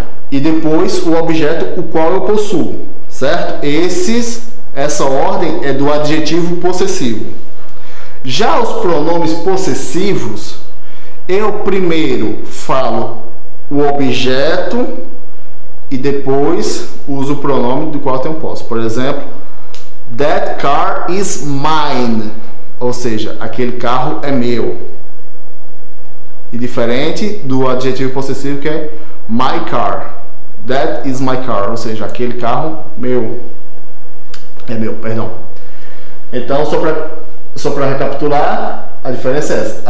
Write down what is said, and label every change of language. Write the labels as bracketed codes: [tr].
[pt] E depois o objeto o qual eu possuo, certo? Essa ordem é do adjetivo possessivo. Já os pronomes possessivos, eu primeiro falo o objeto e depois uso o pronome do qual eu tenho posse. Por exemplo, [en] that car is mine. [pt] Ou seja, aquele carro é meu. E diferente do adjetivo possessivo que é [en] my car. That is my car. [pt] Ou seja, aquele carro meu. É meu, perdão. Então, só para recapitular, a diferença é essa.